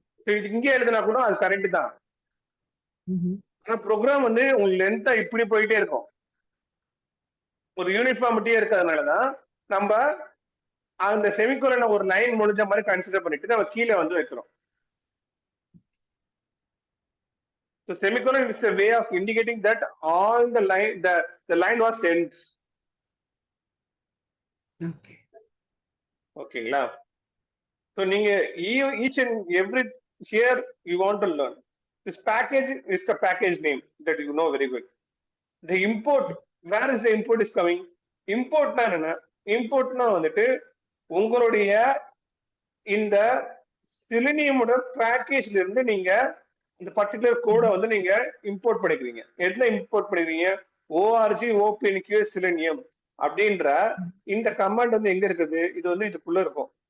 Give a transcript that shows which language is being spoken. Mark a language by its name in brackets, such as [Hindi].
[Tamil] இது இங்க எழுதுனா கூட அது கரெக்ட் தான். ஆனா ப்ரோக்ராம் வந்து உங்களுக்கு லென்த்தா இப்படி போயிட்டே இருக்கும். ஒரு யூனிஃபார்மிட்டியே இருக்கிறதுனாலதான் நம்ம அந்த செமிகோலனை ஒரு லைன் முடிஞ்ச மாதிரி கன்சிடர் பண்ணிட்டு நம்ம கீழே வந்து வைக்கிறோம். [English] So semicolon is a way of indicating that all the line was ends. Okay. [Tamil] ஓகேங்களா? [English] So [Tamil] நீங்க [English] each and every here you want to learn. This package is the package name that you know very well. The import, where is the import is coming? [Tamil] Importனா என்ன? Importனா வந்துட்டு உங்களுடைய இந்த செலினியமோட பேக்கேஜ்ல இருந்து நீங்க இந்த particular கோடை வந்து நீங்க இம்போர்ட் பண்ணிக்கிறீங்க. எதுல இம்போர்ட் பண்ணிக்கிறீங்க? ஓஆர்ஜி ஓபிஎன்கியூ செலினியம் அப்படின்ற இந்த கமாண்ட் வந்து எங்க இருக்குது? இது வந்து இதுக்குள்ள இருக்கும்.